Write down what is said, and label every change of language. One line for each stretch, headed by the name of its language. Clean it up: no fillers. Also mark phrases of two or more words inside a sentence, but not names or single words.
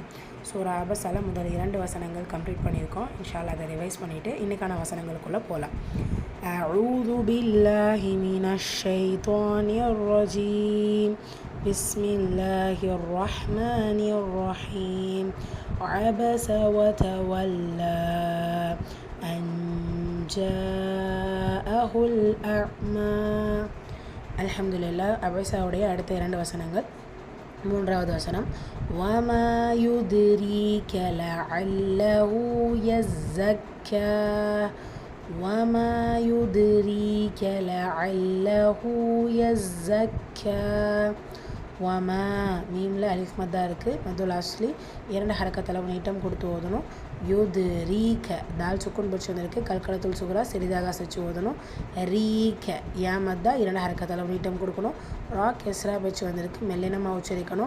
Tamil: சூரா அபஸால முதல் 2 வசனங்கள் கம்ப்ளீட் பண்ணியிருக்கோம்.
Arabic: إن شاء الله
Tamil: அதை ரிவைஸ் பண்ணிவிட்டு இன்றைக்கான வசனங்களுக்குள்ளே போகலாம்.
Arabic: أعوذ بالله من الشيطان الرجيم. بسم الله الرحمن الرحيم. عبس وتولى أن جاءه الأعمى.
Tamil: அல்ஹம்துலில்லாஹ். அபஸாவுடைய அடுத்த 2 வசனங்கள். 3வது வசனம்
Arabic: وما يدريك لعله يزكى. وما يدريك لعله يزكى.
Tamil: வமா மீமில் அலிஃப் மத்தா இருக்குது. மதுல் அஸ்லி 2 ஹரக்கத்தில் நீட்டம் கொடுத்து ஓதணும். யுது ரீக்க தால் சுக்குன் பச்சு வந்திருக்கு. கல்கலத்துல் சுகுரா சிறிதாக அசைச்சு ஓதணும். ரீக்க யா மத்தா 2 ஹரக்கத்தில் நீட்டம் கொடுக்கணும். ரா கெஸ்ரா பச்சு வந்திருக்கு. மெல்லினமாக உச்சரிக்கணும்.